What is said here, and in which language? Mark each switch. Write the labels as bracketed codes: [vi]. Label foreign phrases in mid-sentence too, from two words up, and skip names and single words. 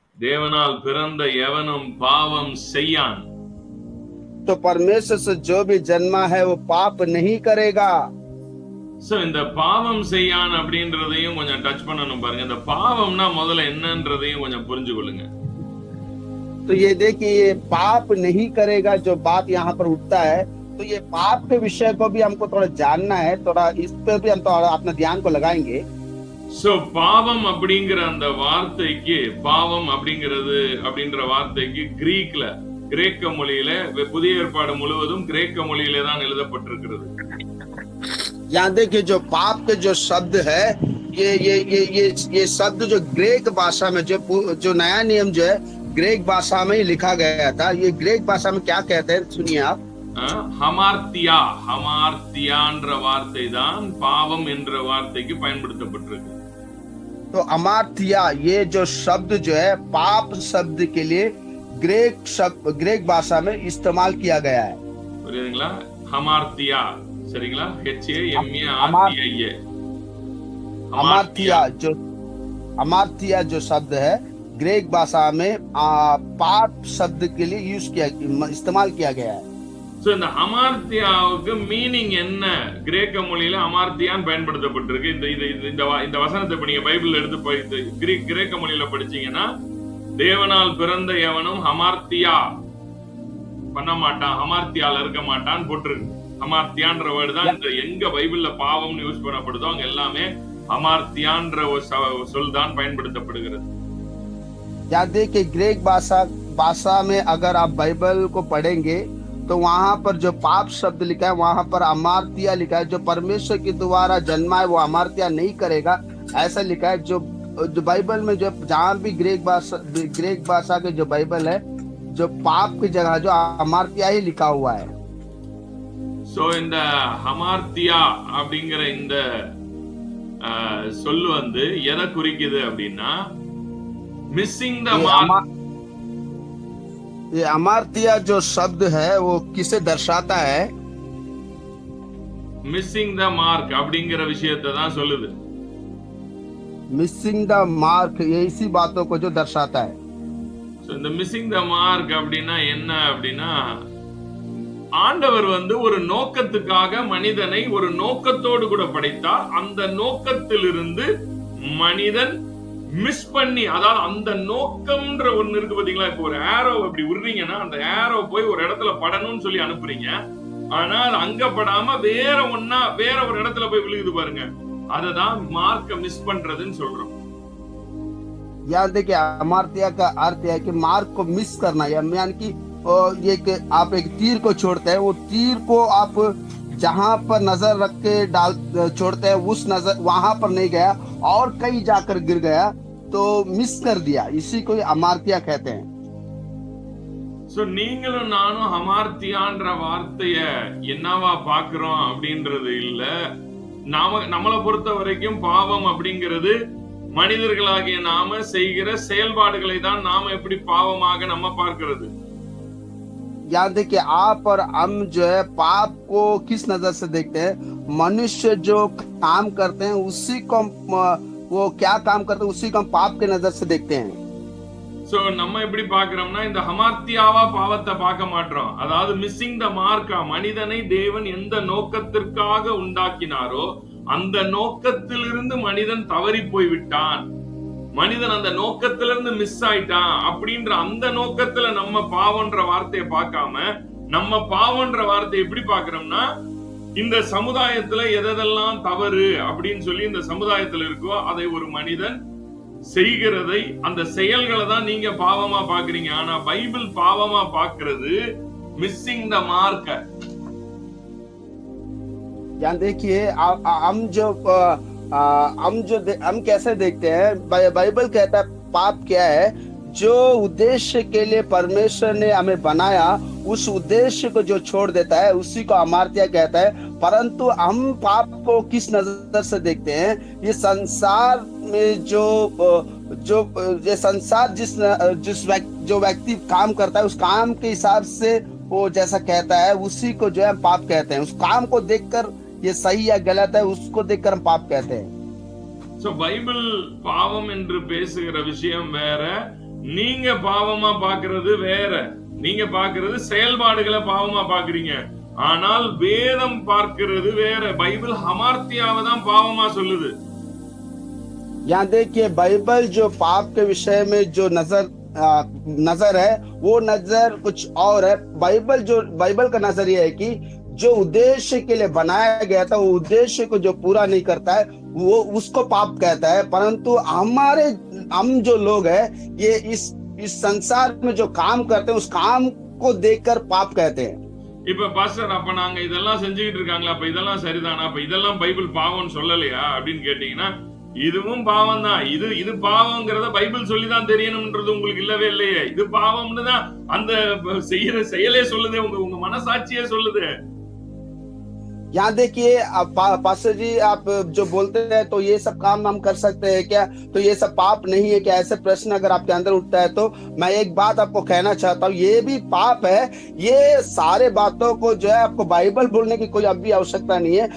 [ta] தேவனால் பிறந்த எவனும் பாவம் செய்யான். [hi] तो परमेश्वर से जो भी जन्मा है वो पाप नहीं करेगा। [ta] சோ இந்த பாவம் செய்யான் அப்படின்றதையும் கொஞ்சம் டச் பண்ணணும் பாருங்க. இந்த பாவம்னா முதல்ல என்னன்றதையும் கொஞ்சம் புரிஞ்சு கொள்ளுங்க. [hi] तो ये देखिए, ये पाप नहीं करेगा जो बात यहाँ पर उठता है, तो ये पाप के विषय को भी हमको थोड़ा जानना है, थोड़ा इस पे भी हम थोड़ा अपना ध्यान को लगाएंगे। [ta] சோ பாவம் அப்படிங்கிற அந்த வார்த்தைக்கு, பாவம் அப்படின்ற வார்த்தைக்கு கிரேக்க மொழியில, புதிய ஏற்பாடு முழுவதும் கிரேக்க மொழியிலே தான் எழுதப்பட்டிருக்கிறது. [hi] यहाँ देखिए, जो पाप के जो शब्द है, ये शब्द जो ग्रीक भाषा में, जो नया नियम जो है ग्रीक भाषा में ही लिखा गया था। ये ग्रीक भाषा में क्या कहते हैं, सुनिए आप। [ta] ஹமார்த்தியான்ற வார்த்தை தான் பாவம் என்ற வார்த்தைக்கு பயன்படுத்தப்பட்டிருக்கு. [hi] तो अमार्थिया, ये जो शब्द जो है पाप शब्द के लिए ग्रीक भाषा में इस्तेमाल किया गया है। [ta] புரியுதுங்களா? ஹமார்த்தியா, சரிங்களா? [hi] अमार्थिया जो शब्द है ग्रीक भाषा में पाप शब्द के लिए इस्तेमाल किया गया है। [ta] சோ இந்த அமார்த்தியாவுக்கு மீனிங் என்ன? கிரேக்க மொழியில அமார்த்தியான்னு பயன்படுத்தப்பட்டிருக்கு. இந்த வசனத்தை இப்ப நீங்க பைபிள்ல எடுத்து கிரேக்க மொழியில படிச்சீங்கன்னா, தேவனால் பிறந்த எவனும் அமார்த்தியா பண்ண மாட்டான், அமார்த்தியால இருக்க மாட்டான்னு போட்டிருக்கு. அமார்த்தியான்ற வேர்டு தான் இந்த எங்க பைபிள்ல பாவம்னு யூஸ் பண்ணப்படுதோ அங்க எல்லாமே அமார்த்தியான்ற சொல் தான் பயன்படுத்தப்படுகிறது. [hi] याद है कि ग्रीक भाषा में अगर आप बाइबल को पढ़ेंगे तो वहां पर जो पाप शब्द लिखा है वहां पर अमार्तिया लिखा है। जो परमेश्वर के द्वारा जन्मा है वो अमार्तिया नहीं करेगा, ऐसा लिखा है। जो बाइबल में जो जहां भी ग्रीक भाषा के जो बाइबल है, जो पाप की जगह जो अमार्तिया ही लिखा हुआ है। [ta] சோ இந்த அமார்த்தியா அப்படிங்கிற இந்த சொல் வந்து எதை குறிக்குது அப்படின்னா, [en] missing the mark. [hi] ये अमार्तिया जो शब्द है वो किसे दर्शाता है? [en] missing the mark [ta] அப்படிங்கிற விஷயத்தை தான் சொல்லுது. [en] missing the mark, [hi] ये इसी बातों को जो दर्शाता है। [ta] இந்த [en] missing the mark [ta] அப்படின்னா என்ன அப்படின்னா, ஆண்டவர் வந்து ஒரு நோக்கத்துக்காக மனிதனை ஒரு நோக்கத்தோடு கூட படைத்தார். அந்த நோக்கத்திலிருந்து மனிதன் மிஸ் பண்ணி, அதாவது அந்த நோக்கம்ன்ற ஒண்ணு இருக்கு பாத்தீங்களா? இப்போ ஒரு ஏரோ அப்படி விடுறீங்கன்னா, அந்த ஏரோ போய் ஒரு இடத்துல படணும்னு சொல்லி அனுப்புறீங்க. ஆனால் அங்க படாம வேற ஒரு இடத்துல போய் விழுகுது பாருங்க. அததான் மார்க்க மிஸ் பண்றதுன்னு சொல்றோம். [hi] याद देखिए, अमार्तिया का अर्थ है कि मार्क को मिस करना, यानी कि ये कि आप एक तीर को छोड़ते हैं, वो तीर को आप जहां पर नजर रख के छोड़ते हैं, उस नजर वहां पर नहीं गया और कहीं जाकर गिर गया, तो मिस कर दिया। इसी को अमार्तिया कहते हैं। [ta] சோ நீங்களும் நானும் அமார்த்தியான்ற வார்த்தைய என்னவா பாக்குறோம் அப்படின்றது இல்ல. நம்மளை பொறுத்த வரைக்கும் பாவம் அப்படிங்கிறது மனிதர்களாகிய நாம செய்கிற செயல்பாடுகளை தான் நாம எப்படி பாவமாக நம்ம பார்க்கிறது. [hi] याद है कि आप और हम जो है पाप को किस नजर से देखते हैं? मनुष्य जो काम करते हैं उसी को, वो क्या काम करते हैं उसी को हम पाप के नजर से देखते हैं। [ta] சோ நம்ம எப்படி பாக்குறோம்னா, இந்த அமார்த்தியாவா பாவத்தை பார்க்க மாட்டோம். அதாவது [en] missing the markஆ, [ta] மனிதனை தேவன் எந்த நோக்கத்திற்காக உண்டாக்கினாரோ அந்த நோக்கத்திலிருந்து மனிதன் தவறி போய் விட்டான், மனிதன் அந்த நோக்கத்திலிருந்து மிஸ் ஆயிட்டான் அப்படின்ற அந்த நோக்கத்துல நம்ம பாவம்ன்ற வார்த்தையை பார்க்காம, நம்ம பாவம்ன்ற வார்த்தையை எப்படி பாக்குறோம்னா, இந்த சமுதாயத்துல எதெல்லாம் தவறு அப்படின்னு சொல்லி இந்த சமுதாயத்துல இருக்கோ அதை ஒரு மனிதன் செய்கிறதை, அந்த செயல்களை தான் நீங்க பாவமா பாக்குறீங்க. ஆனா பைபிள் பாவமா பாக்குறது [en] missing the mark. [hi] यहाँ देखिए, हम कैसे देखते हैं? बाइबल कहता है पाप क्या है? जो उद्देश्य के लिए परमेश्वर ने हमें बनाया उस उद्देश्य को जो छोड़ देता है उसी को अमार्तिया कहता है। परंतु हम पाप को किस नजर से देखते हैं? ये संसार में ये संसार जो व्यक्ति काम करता है उस काम के हिसाब से वो जैसा कहता है उसी को जो है पाप कहते हैं। उस काम को देखकर ये सही या गलत है उसको देखकर हम पाप कहते हैं। [ta] சோ பைபிள் பாவம் என்று பேசுகிற விஷயம் வேற, நீங்க பாவமா பாக்குறது வேற. நீங்க பாக்குறது செயல்பாடுகளை பாவமா பாக்குறீங்க. ஆனால் வேதம் பார்க்கிறது வேற. பைபிள் ஹமார்த்தியாவை தான் பாவமா சொல்லுது. [hi] यहाँ देखिए बाइबल जो पाप के विषय में जो नजर है वो नजर कुछ और है। बाइबल का नजर ये है कि जो उद्देश्य के लिए बनाया गया था वो उद्देश्य को जो पूरा नहीं करता है वो उसको पाप कहता है। परंतु हम जो लोग हैं ये इस संसार में जो काम करते हैं उस काम को देखकर पाप कहते हैं। [ta] இப்ப பாஸ்டர், அப்ப நாங்க இதெல்லாம் செஞ்சுக்கிட்டு இருக்காங்களா, அப்ப இதெல்லாம் சரிதானா, அப்ப இதெல்லாம் பைபிள் பாவம்னு சொல்லலையா அப்படின்னு கேட்டீங்கன்னா, இதுவும் பாவம் தான். இது பாவம்ங்கிறத பைபிள் சொல்லிதான் தெரியணும்ன்றது உங்களுக்கு இல்லவே இல்லையே. இது பாவம்னு தான் அந்த செய்யற செயலே சொல்லுது, உங்க மனசாட்சியே சொல்லுது. [hi] यहाँ देखिए पास्टर जी आप जो बोलते हैं तो ये सब काम हम कर सकते हैं क्या, तो ये सब पाप नहीं है क्या, ऐसे प्रश्न अगर आपके अंदर उठता है तो मैं एक बात आपको कहना चाहता हूँ, ये भी पाप है। ये सारे बातों को जो है आपको बाइबल बोलने की कोई अब भी आवश्यकता नहीं है।